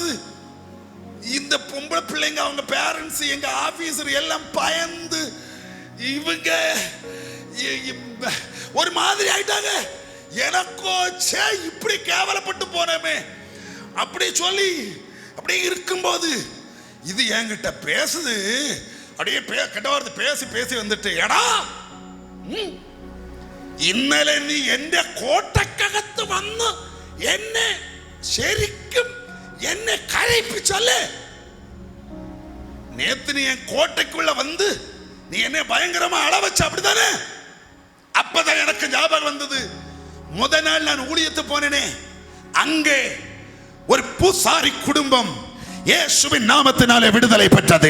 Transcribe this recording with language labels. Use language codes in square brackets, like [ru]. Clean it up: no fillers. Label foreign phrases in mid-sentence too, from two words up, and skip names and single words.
[ta] இந்த பொம்பளை பிள்ளைங்க, அவங்க பேரண்ட்ஸ், எங்க ஆபீசர் எல்லாம் பயந்து இவங்க ஒரு மாதிரி ஆயிட்டாங்க. எனக்கோ இப்படி கேவலப்பட்டு போனமே அப்படி சொல்லி அப்படியே இருக்கும்போது இது என்கிட்ட பேசுது. அப்படியே கெட்ட வார்த்தை பேசி வந்துட்டு, [ml] எடா ഇന്നലെ നീ എന്റെ കോട്ടക്കകത്ത് വന്ന് എന്നെ ശരിക്കും എന്നെ കരയിപ്പിച്ചല്ലേ? [ta] நேத்து நீ என் கோட்டைக்குள்ள வந்து நீ என்ன பயங்கரமா அள வச்ச, அப்படித்தானே? அப்பதான் எனக்கு ஞாபகம் வந்தது. முத நாள் நான் ஊழியத்து போனேனே, அங்கே ஒரு பூசாரி குடும்பம் இயேசுவின் நாமத்தினாலே விடுதலை பெற்றது.